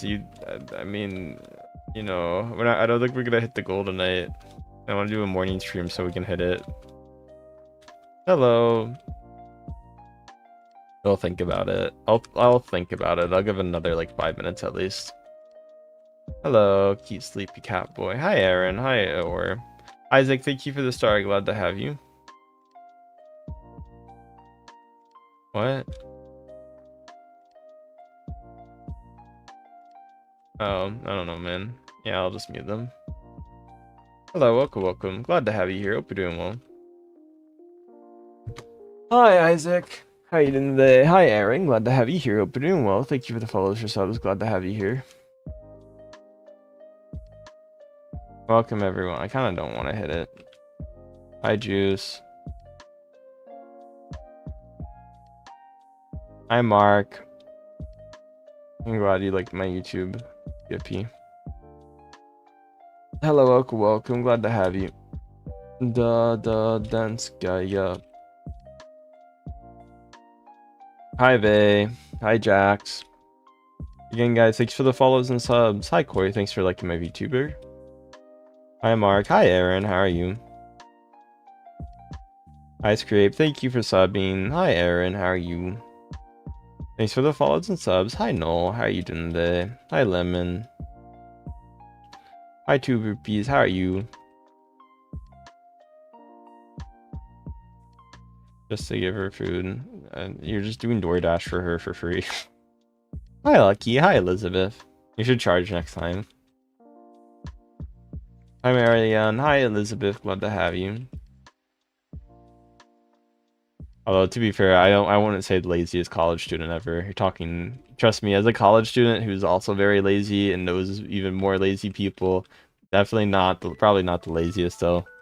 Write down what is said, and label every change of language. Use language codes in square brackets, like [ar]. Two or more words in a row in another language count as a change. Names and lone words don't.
[en] I mean, you know, I don't think we're gonna hit the goal tonight. I want to do a morning stream so we can hit it. Hello. I'll think about it. I'll think about it. I'll give it another like 5 minutes at least. Hello, cute sleepy cat boy. Hi, Aaron. Hi, Or. Isaac, thank you for the star. Glad to have you. What? Oh, I don't know, man. Yeah, I'll just mute them. Hello, welcome, welcome. Glad to have you here. Hope you're doing well. Hi, Isaac. How you doing today? Hi, Aaron. Glad to have you here. Hope you're doing well. Thank you for the follows or subs. Glad to have you here. Welcome, everyone. I kind of don't want to hit it. Hi, Juice. Hi, Mark. I'm glad you liked my YouTube. Yippee. Hello, welcome, welcome. Glad to have you. The dance guy, yeah. Hi, Vay. Hi, Jax. Again, guys, thanks for the follows and subs. Hi, Corey. Thanks for liking my VTuber. Hi, Mark. Hi, Aaron. How are you? Hi, Scrape. Thank you for subbing. Hi, Aaron. How are you? Thanks for the follows and subs. Hi, Noel. How are you doing today? Hi, Lemon. Hi, 2 rupees. How are you? Just to give her food. You're just doing DoorDash for her for free. Hi, Lucky. Hi, Elizabeth. You should charge next time. Hi, Marianne. Hi, Elizabeth. Glad to have you. Although, to be fair, I wouldn't say the laziest college student ever. You're talking, trust me, as a college student who's also very lazy and knows even more lazy people, definitely not, probably not the laziest, though.